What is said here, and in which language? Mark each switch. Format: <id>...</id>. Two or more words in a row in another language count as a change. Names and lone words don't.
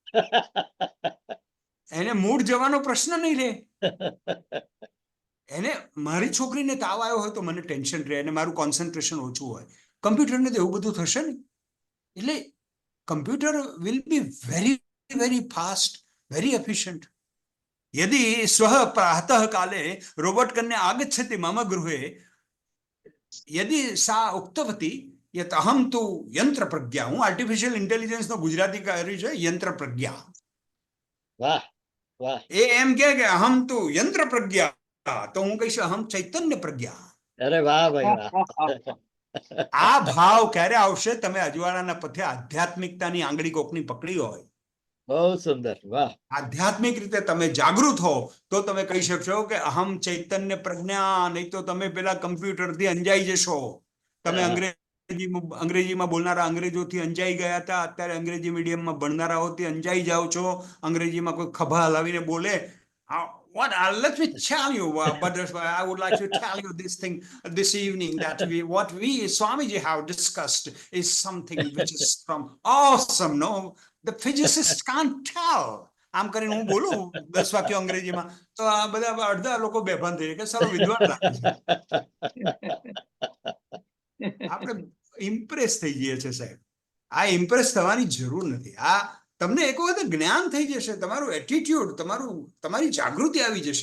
<gu>એને મૂડ જવાનો પ્રશ્ન નહીં રહે. એને મારી છોકરીને તાવ આવ્યો હોય તો મને ટેન્શન રહે અને મારું કોન્સન્ટ્રેશન ઓછું હોય. કમ્પ્યુટરને તો એવું બધું થશે ને.</gu> <en>એટલે computer will be very very fast, very efficient.</en> <sa>यदि स्वः प्रातः काले रोबोट कन्या आगच्छति मम गृहे, यदि सा उक्तवती यत् अहम तु यंत्र प्रज्ञा, हूँ</sa> <en>artificial intelligence</en> <gu>નો ગુજરાતી કર્યું છે</gu> <sa>यंत्र प्रज्ञा.</sa> <gu>વાહ વાહ. એમ કે</gu> <sa>अहम तु यंत्र प्रज्ञा,</sa> <gu>તો હું કહીશ</gu> <sa>अहम चैतन्य प्रज्ञा.</sa> <gu>અરે વાહ ભાઈ વાહ. આ ભાવ ક્યારે આવશે? તમે અજવાળાના પથે આધ્યાત્મિકતાની આંગળી કોકની પકડી હોય, બહુ સુંદર. વાહ આધ્યાત્મિક રીતે તમે જાગૃત હો તો તમે કહી શકશો કે</gu> <sa>अहम चैतन्य प्रज्ञा.</sa> <gu>નહીં તો તમે પેલા કમ્પ્યુટરથી અંજાઈ જશો. તમે અંગ્રેજીમાં બોલનારા અંગ્રેજોથી અંજાઈ ગયા હતા, અત્યારે અંગ્રેજી મીડિયમમાં ભણનારાઓથી અંજાઈ જાઓ છો. અંગ્રેજીમાં કોઈ ખભા હલાવીને બોલે,</gu> <en>let me tell you, I would like to tell you this thing this evening, that what we Swamiji have discussed is something which is from awesome. No, the physicists can't tell.</en> <gu>આમ કરીને હું બોલું 10 વાક્યો અંગ્રેજીમાં તો આ બધા અડધા લોકો બેભાન થઈ કે સારો વિદ્વાન લાગે છે. આપણે ઇમ્પ્રેસ થઈ જઈએ છે સાહેબ. આ ઇમ્પ્રેસ થવાની જરૂર નથી. આ તમને એક વખત જ્ઞાન થઈ જશે, તમારું એટીટ્યુડ, તમારી જાગૃતિ આવી જશે.</gu>